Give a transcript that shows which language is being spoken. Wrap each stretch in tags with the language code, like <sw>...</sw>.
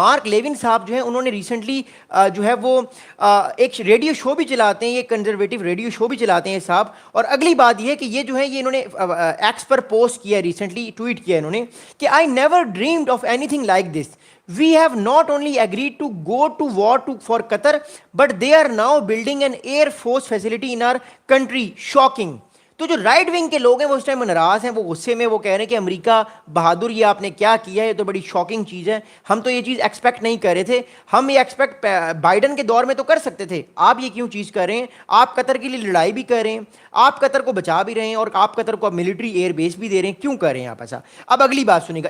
<ur>Mark Leone صاحب جو ہیں انہوں نے ریسنٹلی جو ہے وہ ایک ریڈیو شو بھی چلاتے ہیں, یہ کنزرویٹو ریڈیو شو بھی چلاتے ہیں صاحب. اور اگلی بات یہ ہے کہ یہ جو ہے یہ انہوں نے ایکس پر پوسٹ کیا, ریسنٹلی ٹویٹ کیا انہوں نے کہ</ur> <en>I never dreamed of anything like this. We have not only agreed to go to war for Qatar, but they are now building an air force facility in our country. Shocking.</en> <ur>تو جو right wing کے لوگ ہیں وہ اس time ناراض ہیں, وہ غصے میں, وہ کہہ رہے ہیں کہ امریکہ بہادر, یہ آپ نے کیا کیا ہے, یہ تو بڑی شاکنگ چیز ہے, ہم تو یہ چیز ایکسپیکٹ نہیں کر رہے تھے. ہم یہ ایکسپیکٹ بائیڈن کے دور میں تو کر سکتے تھے, آپ یہ کیوں چیز کر رہے ہیں؟ آپ قطر کے لیے لڑائی بھی کر رہے ہیں, آپ قطر کو بچا بھی رہے ہیں, اور آپ قطر کو ملٹری ایئر بیس بھی دے رہے ہیں, کیوں کر رہے ہیں آپ ایسا؟ اب اگلی بات سنیں گا.</ur>